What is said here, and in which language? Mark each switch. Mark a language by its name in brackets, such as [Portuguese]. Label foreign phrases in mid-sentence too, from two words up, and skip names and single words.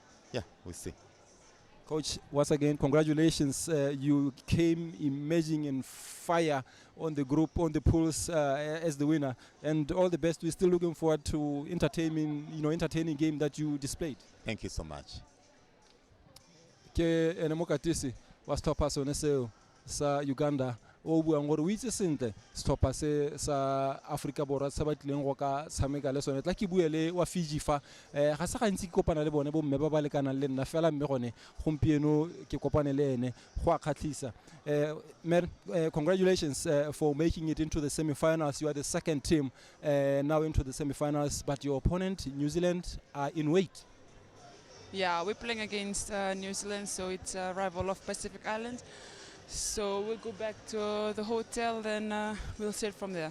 [English] Yeah, we'll see. Coach, once again, congratulations. You came emerging in fire on the group, on the pools as the winner. And all the best. We're still looking forward to entertaining game that you displayed. Thank you so much. [Tswana] Ke ene mokatisi wa setlhopha sone seo sa Uganda o buang gore o itse sentle setlhopha se sa Africa Borwa se ba tlileng go ka tshameka le sone tla ke bue le wa Fiji fa ga se gantsi ke kopana le bone bo mme ba ba lekanang le nna fela mme gone gompieno ke kopane le ene go a khatlisa [English] congratulations for making it into the semi-finals. You are the second team now into the semi-finals, but your opponent New Zealand are in weight. Yeah, we're playing against New Zealand, so it's a rival of Pacific Islands. So we'll go back to the hotel, then we'll sit from there.